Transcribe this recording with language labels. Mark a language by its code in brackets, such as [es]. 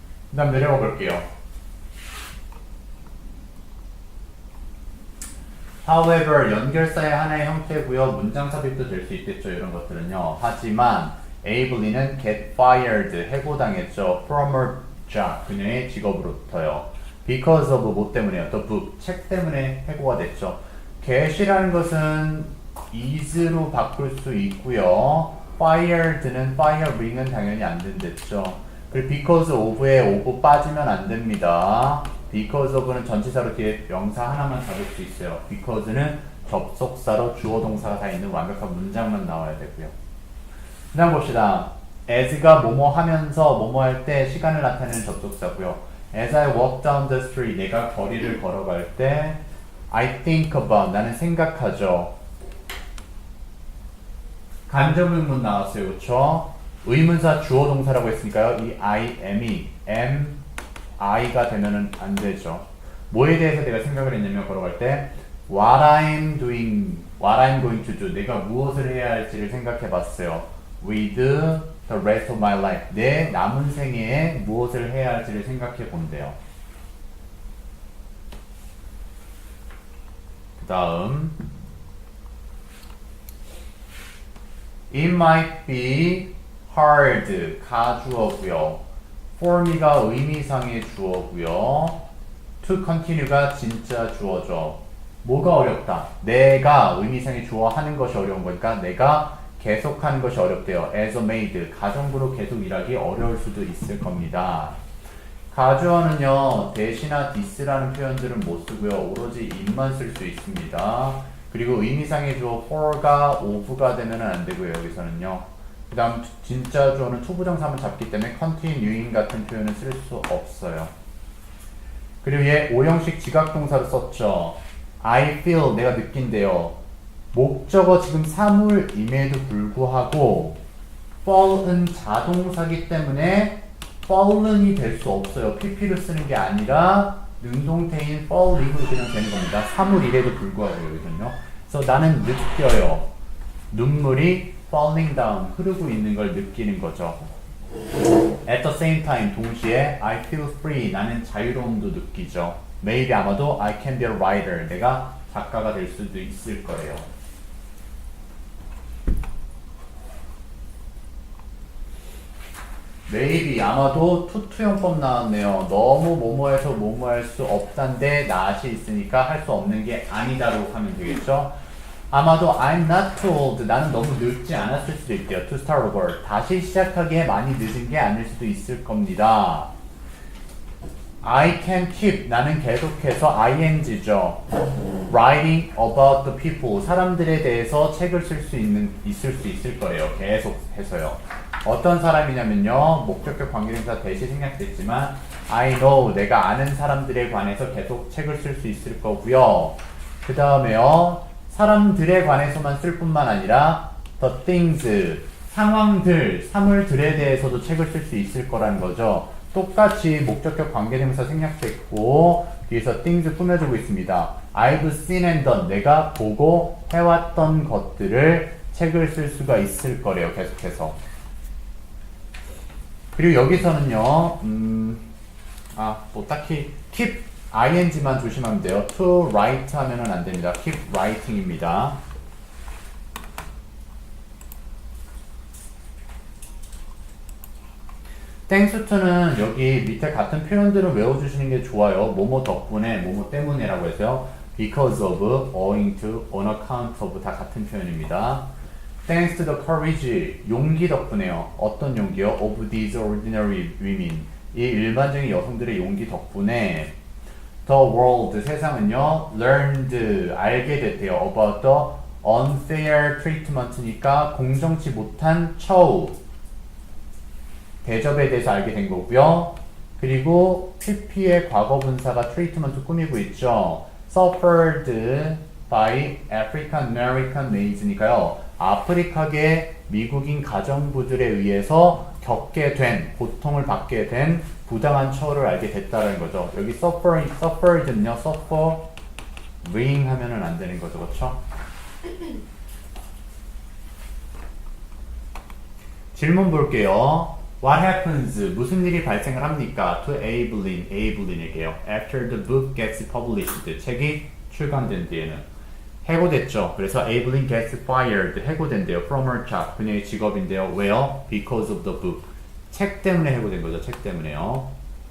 [ko] 그 다음 내려가 볼게요. However, 연결사의 하나의 형태고요. 문장 삽입도 될 수 있겠죠. 이런 것들은요. 하지만 에이블리는 [en] get fired, [ko] 해고당했죠. [en] From her job, [ko] 그녀의 직업으로부터요. [en] Because of [ko] 뭐 때문에요? [en] The book, [ko] 책 때문에 해고가 됐죠. get이라는 것은 is로 바꿀 수 있고요. fired는 firing은 당연히 안 된댔죠. 그리고 because of에 of 빠지면 안 됩니다. because of는 전치사로 뒤에 명사 하나만 잡을 수 있어요. because는 접속사로 주어 동사가 다 있는 완벽한 문장만 나와야 되고요. 그 다음 봅시다. as가 뭐뭐 하면서 뭐뭐 할 때 시간을 나타내는 접속사고요. [en] as I walk down the street, [ko] 내가 거리를 걸어갈 때 [en] I think about, [ko] 나는 생각하죠. 간접의문 나왔어요. 그쵸? 의문사 주어 동사라고 했으니까요. 이 I am이 am, I가 되면은 안 되죠. 뭐에 대해서 내가 생각을 했냐면 걸어갈 때 [en] what I'm doing, what I'm going to do, [ko] 내가 무엇을 해야 할지를 생각해 봤어요. [en] with the rest of my life, [ko] 내 남은 생애에 무엇을 해야 할지를 생각해 본대요. 그 다음 [en] It might be hard, [ko] 가주어고요. for me가 의미상의 주어고요. [en] to continue [ko] 가 진짜 주어죠. 뭐가 어렵다? 내가 의미상의 주어 하는 것이 어려운 거니까 내가 계속하는 것이 어렵대요. [en] as a maid, [ko] 가정부로 계속 일하기 어려울 수도 있을 겁니다. 가주어는요, 대시나 this라는 표현들은 못 쓰고요. 오로지 it만 쓸 수 있습니다. 그리고 의미상의 주어 for가 of가 되면 안 되고요. 여기서는요. 그 다음 진짜 주어는 투부정사만 잡기 때문에 continuing 같은 표현은 쓸 수 없어요. 그리고 얘 오형식 지각동사로 썼죠. [en] I feel, [ko] 내가 느낀대요. 목적어 지금 사물임에도 불구하고 fall은 자동사기 때문에 fall은이 될 수 없어요. pp를 쓰는 게 아니라 능동태인 falling으로 그냥 되는 겁니다. 사물이래도 불구하고 여기서는요. 그래서 나는 느껴요. 눈물이 [en] falling down, [ko] 흐르고 있는 걸 느끼는 거죠. [en] At the same time, [ko] 동시에 [en] I feel free, [ko] 나는 자유로움도 느끼죠. [en] Maybe [ko] 아마도 [en] I can be a writer, [ko] 내가 작가가 될 수도 있을 거예요. Maybe 아마도 투투용법 나왔네요. 너무 뭐뭐해서 뭐뭐할 수 없단데 not이 있으니까 할 수 없는 게 아니다로 하면 되겠죠. 아마도 [en] I'm not too old, [ko] 나는 너무 늙지 않았을 수도 있대요. [en] To start over, [ko] 다시 시작하기에 많이 늦은 게 아닐 수도 있을 겁니다. [en] I can keep, [ko] 나는 계속해서 ing죠. [en] Writing about the people, [ko] 사람들에 대해서 책을 쓸 수 있을 수 있을 거예요. 계속해서요. 어떤 사람이냐면요, 목적격 관계대명사 대시 생략됐지만 [en] I know, [ko] 내가 아는 사람들에 관해서 계속 책을 쓸 수 있을 거고요. 그 다음에요, 사람들에 관해서만 쓸 뿐만 아니라 [en] the things, [ko] 상황들, 사물들에 대해서도 책을 쓸 수 있을 거라는 거죠. 똑같이 목적격 관계대명사 생략됐고 뒤에서 things 꾸며주고 있습니다. [en] I've seen and done, [ko] 내가 보고 해왔던 것들을 책을 쓸 수가 있을 거래요. 계속해서. 그리고 여기서는요, 뭐 딱히 keep ing만 조심하면 돼요. to write 하면은 안 됩니다. [en] keep writing [ko] 입니다. thanks to는 여기 밑에 같은 표현들을 외워주시는 게 좋아요. 뭐뭐 덕분에, 뭐뭐 때문에라고 해서요. [en] because of, owing to, on account of [ko] 다 같은 표현입니다. [en] Thanks to the courage, [ko] 용기 덕분에요. 어떤 용기요? [en] Of these ordinary women, [ko] 이 일반적인 여성들의 용기 덕분에 [en] the world, [ko] 세상은요, [en] learned, [ko] 알게 됐대요. [en] about the unfair treatment [ko] 니까 공정치 못한 처우, 대접에 대해서 알게 된 거고요. 그리고 pp의 과거분사가 treatment 꾸미고 있죠. [en] suffered by African American maids니까요. [ko] 아프리카계 미국인 가정부들에 의해서 겪게 된, 고통을 받게 된 부당한 처우를 알게 됐다는 거죠. 여기 suffered는요, suffering 하면은 안 되는 거죠. 그렇죠? 질문 볼게요. [en] What happens? [ko] 무슨 일이 발생을 합니까? [en] To Ablin에게요. After the book gets published. [ko] 책이 출간된 뒤에는. 해고됐죠. 그래서 [en] Ablin gets fired. [ko] 해고된대요. [en] From her job. [ko] 그녀의 직업인데요. 왜요? [en] Because of the book. [ko] 책 때문에 해고된 거죠. 책 때문에요.